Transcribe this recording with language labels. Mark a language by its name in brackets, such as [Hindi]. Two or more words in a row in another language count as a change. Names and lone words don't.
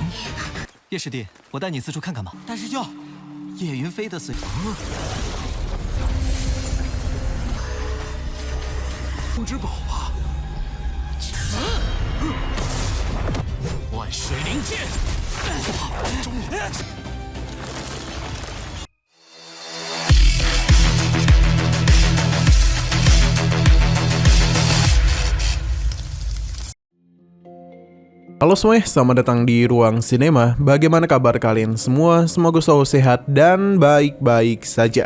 [Chinese] 叶师弟，我带你四处看看吧。大师兄，叶云飞的风之宝吧？万水灵剑，中。 [Indonesian] Halo semuanya, selamat datang di Ruang Sinema. Bagaimana kabar kalian semua? Semoga selalu sehat dan baik-baik saja.